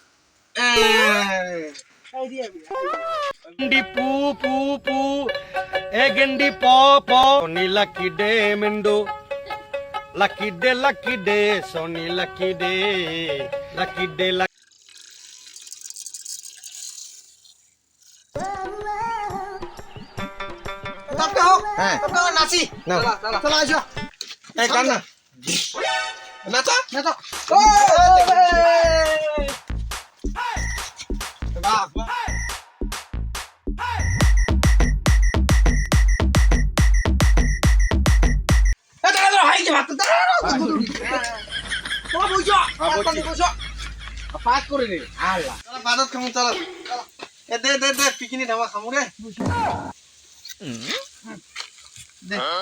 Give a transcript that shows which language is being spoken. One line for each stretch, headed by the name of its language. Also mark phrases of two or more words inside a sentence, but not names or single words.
Bangla: गंडी पू पू पू ए गंडी पो पो सोनी लकी डे मिंडो लकी डे सोनी लकी डे হ্যাঁ নাচি না চলো আসো এই গান না নাচা নাচো বাহ পাস করে রে আল্লাহ চল বাদত খামু চল এ দে দে দে পিকনিক খাওয়া খামু রে দে